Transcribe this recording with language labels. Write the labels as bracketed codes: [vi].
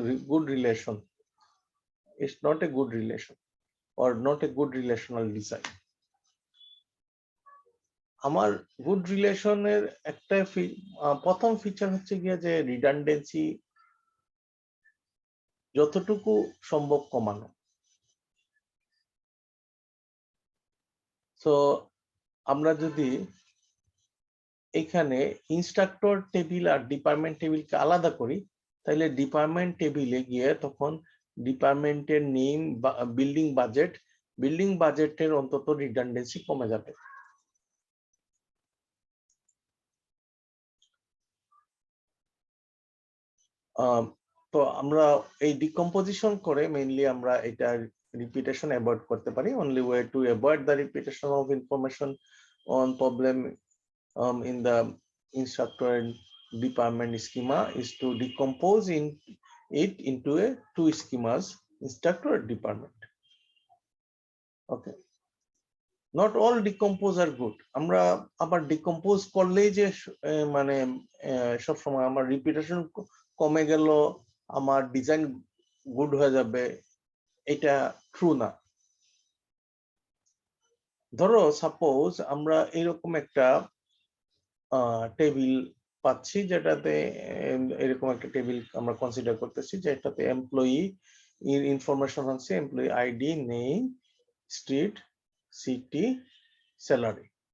[en] Good relation, it's not a good relation or not a good relational design. [bn] আমার good রিলেশনের একটা প্রথম feature হচ্ছে গিয়ে যে রিডান্ডেন্সি যতটুকু সম্ভব কমানো। সো আমরা যদি এখানে ইনস্ট্রাক্টর টেবিল আর ডিপার্টমেন্ট টেবিলকে আলাদা করি, তাহলে ডিপার্টমেন্ট টেবিলে গিয়ে তখন ডিপার্টমেন্টের নেম, বিল্ডিং বাজেটের অন্তত রিডান্ডেন্সি কমে যাবে। তো আমরা এই ডিকম্পোজিশন করে মেইনলি আমরা এটা রিপিটেশন অ্যাভয়েড করতে পারি। [en] Only way to avoid the repetition of information on problem in the instructor and department schema is to decompose it into a two schemas, instructor and department. Okay, not all decompose are good. [bn] আমরা আবার decompose করলেই যে মানে সব সময় আমার repetition কমে গেল, আমার ডিজাইন গুড হয়ে যাবে, এটা ট্রু না। ধরো সাপোজ আমরা এরকম একটা টেবিল পাচ্ছি, যেটাতে এরকম একটা টেবিল আমরা কনসিডার করতেছি, যেটাতে এমপ্লয়ি এর ইনফরমেশন হচ্ছে employee ID, name, street, city, salary.